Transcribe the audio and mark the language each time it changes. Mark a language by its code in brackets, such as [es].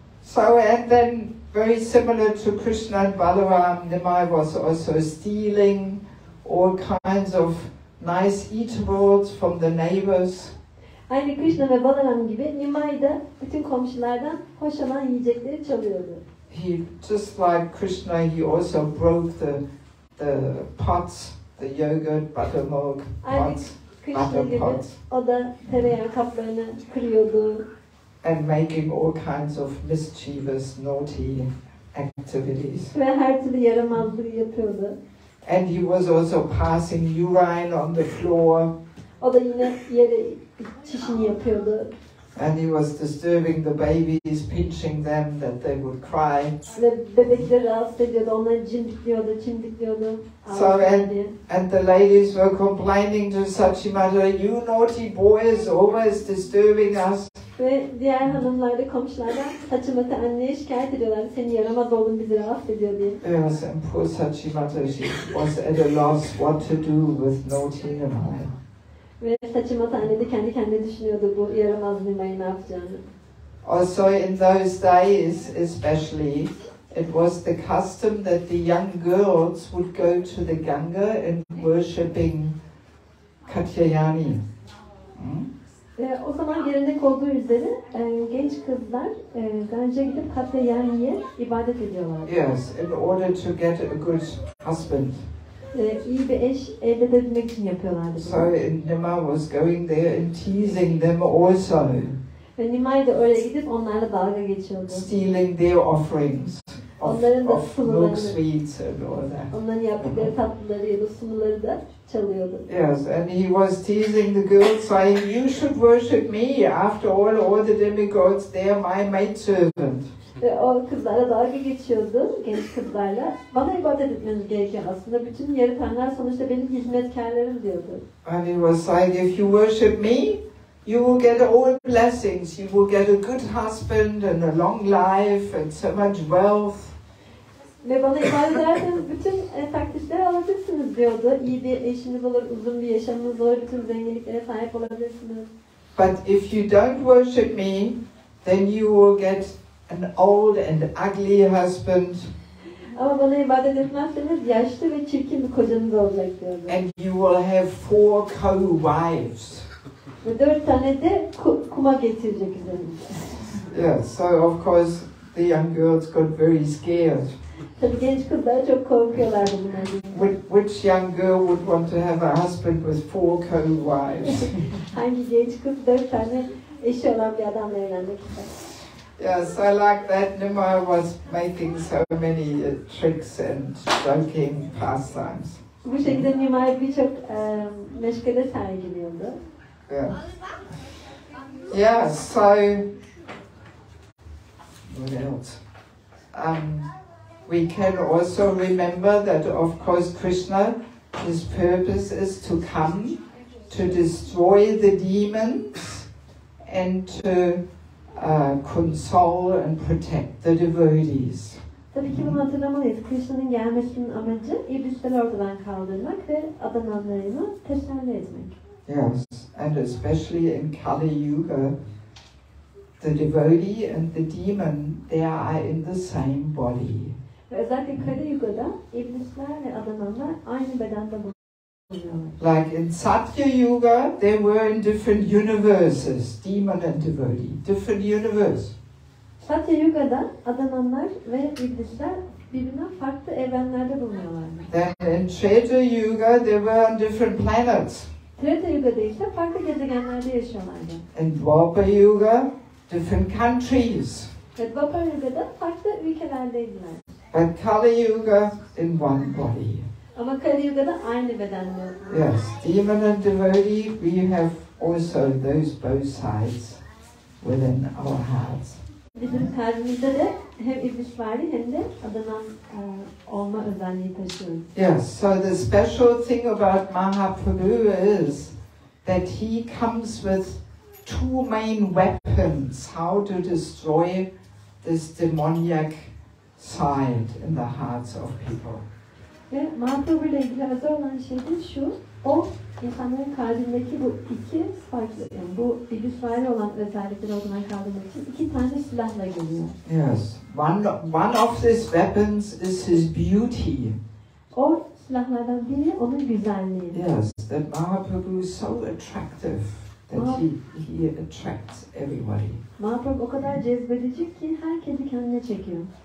[en] So, and then very similar to Kṛṣṇa and Balaram, Nimai was also stealing all kinds of nice eatables from the neighbors. [tr] Aynı Kṛṣṇa ve Balaram gibi Nimai da bütün komşulardan hoş olan yiyecekleri çalıyordu. [en] He, just like Kṛṣṇa, he also broke the pots, the yogurt, buttermilk pots, [tr] Kṛṣṇa gibi [en] pots, [tr] o da tereyağı kaplarını kırıyordu. [en] and making all kinds of mischievous, naughty activities. [tr] Ve her türlü yaramazlığı yapıyordu. [en] And he was also passing urine on the floor. [tr] O da yine yere çişini yapıyordu. [en] And he was disturbing the babies, pinching them that they would cry. [tr] Ve bebekleri rahatsız ediyordu, onları çimdikliyordu. [en] So and the ladies were complaining to Sachimata, "You naughty boys, always disturbing us." [tr] Ve diğer hanımlar da komşulardan Sachimata anneye şikayet ediyorlar. Seni yaramaz oğlum bizi rahatsız ediyor diye. [en] Yes, and poor Sachimata, she was at a loss what to do with naughty Nimai. [tr] Ve Sachimata anne de kendi kendine düşünüyordu bu yaramaz Nimai'yi ne yapacağını. [en] Also in those days, especially, it was the custom that the young girls would go to the Ganga and worshipping Katyayani. [tr] O zaman gelenek olduğu üzere genç kızlar Ganj'a gidip Katyayani'ye ibadet ediyorlar. [en] Yes, in order to get a good husband. [tr] İyi bir eş elde edebilmek için yapıyorlardı. [en] So Nima was going there and teasing them also. [tr] Ve Nimai de oraya gidip onlarla dalga geçiyordu. [en] Stealing their offerings of milk sweets and all that. [tr] Onların yaptıkları tatlıları ya da sumuları da çalıyordu. [en] Yes, and he was teasing the girls, saying, "You should worship me. After all the demigods, they are my maidservant." [tr] Ve o kızlara dalga geçiyordu, genç kızlarla. Bana ibadet etmeniz gerekiyor aslında. Bütün yarı tanrılar sonuçta benim hizmetkarlarım diyordu. [en] And he was saying, "If you worship me, you will get all blessings. You will get a good husband and a long life and so much wealth." [tr] Ve bana ibadet ederseniz bütün takdirleri alacaksınız diyordu. İyi bir eşiniz olur, uzun bir yaşamınız olur, bütün zenginliklere sahip olabilirsiniz. [en] But if you don't worship me, then you will get an old and ugly husband. [tr] Ama bana ibadet etmezseniz yaşlı ve çirkin bir kocanız olacak diyordu. [en] And you will have 4 co-wives. [tr] Ve 4 tane de kuma getirecek üzerinde. [en] Yeah, so of course the young girls got very scared. [tr] Tabii genç kızlar çok korkuyorlardı bunlardan. [en] Which young girl would want to have a husband with 4 co-wives? [tr] Hangi genç kız 4 tane eşi olan bir adamla evlenmek ister? [en] Yeah, so like that, Nimai was making so many tricks and joking pastimes. [tr] Bu şekilde Nimai birçok meşgale sergiliyordu. [en] Yeah. Yeah, so what else? We can also remember that, of course, Kṛṣṇa, his purpose is to come to destroy the demons and to console and protect the devotees. [tr] Tabii ki bunu hatırlamalıyız. Kṛṣṇa'nın gelmesinin amacı iblisleri ortadan kaldırmak ve adananlarını teselli etmek. [en] Yes, and especially in Kali Yuga, the devotee and the demon, they are in the same body. [tr] Ve özellikle Kali Yuga'da iblisler ve adananlar aynı bedende bulunuyorlar. [en] Like in Satya Yuga, they were in different universes, demon and devotee, different universe. [tr] Satya Yuga'da adananlar ve iblisler birbirinden farklı evrenlerde bulunuyorlar. [en] Then in Treta Yuga, they were on different planets. [tr] Treta Yuga'da ise farklı gezegenlerde yaşıyorlardı. [en] In Dwapara Yuga, different countries. [tr] Ve Dwapara Yuga'da farklı ülkelerdeydiler. [en] But Kali Yuga, in one body. [tr] Ama Kali Yuga'da aynı bedende. [en] Yes, demon and devotee, we have also those both sides within our hearts. [tr] Bizim kalbimizde de hem iblis varlığı hem de adanan olma özelliği taşıyoruz. [en] Yes, so the special thing about Mahaprabhu is that he comes with 2 main weapons how to destroy this demoniac side in the hearts of people. [tr] Ve Mahaprabhu ile ilgili özel olan şey de şu, o insanların kalbindeki bu iki farklı, yani bu iblis varlığı olan özellikleri ortadan kaldırmak için 2 tane silahla geliyor. [en] Yes, one of these weapons is his beauty. [tr] O silahlardan biri onun güzelliği. [en] Yes, that Mahaprabhu is so attractive that he attracts everybody. [tr] Mahaprabhu o kadar cezbedici ki herkesi kendine çekiyor.